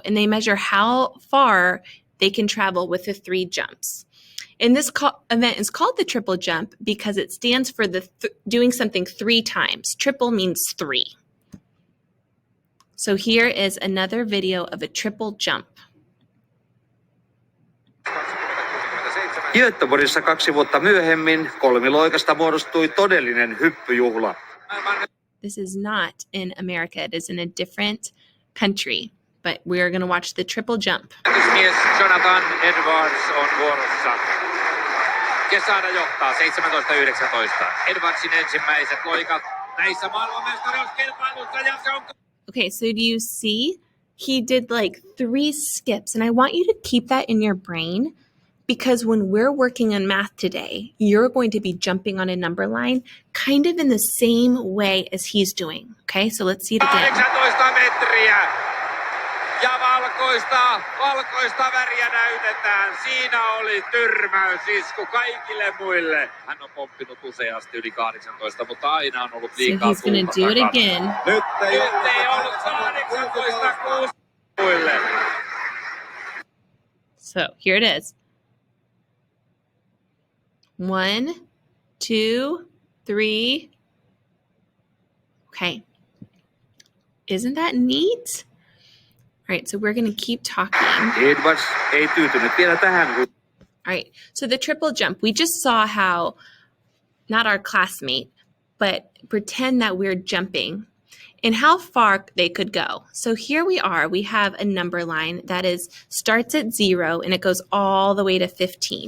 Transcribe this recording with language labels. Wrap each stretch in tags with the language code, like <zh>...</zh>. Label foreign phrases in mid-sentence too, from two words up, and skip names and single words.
<en>And they measure how far they can travel with the 3 jumps. And this event is called the triple jump because it stands for doing something 3 times. Triple means 3. So here is another video of a triple jump.</en> <fi>Göteborgissa 2 vuotta myöhemmin kolmiloikasta muodostui todellinen hyppyjuhla.</fi> <en>This is not in America. It is in a different country. But we're going to watch the triple jump.</en> <fi>Mies Jonathan Edwards on vuorossa. Kesana johtaa 17-19. Edwardsin ensimmäiset loikat näissä maailmanmestaruuskilpailuissa ja se on...</fi> <en>Okay, so do you see? He did like 3 skips, and I want you to keep that in your brain because when we're working on math today, you're going to be jumping on a number line kind of in the same way as he's doing. Okay, so let's see it again.</en> <fi>18 metriä. Ja valkoista väriä näytetään. Siinä oli tyrmäysisku kaikille muille. Hän on pomppinut useasti yli 18, mutta aina on ollut</fi> <en>So</en> <fi>liikaa</fi> <en>he's going to do it again.</en> <fi>Nyt ei ollut 18 muille.</fi> <en>So here it is. 1, 2, 3. Okay. Isn't that neat? All right, so we're going to keep talking.</en> <fi>Edwards ei tyytynyt vielä tähän.</fi> <en>All right, so the triple jump, we just saw how, not our classmate, but pretend that we're jumping and how far they could go. So here we are, we have a number line that starts at 0 and it goes all the way to 15.</en>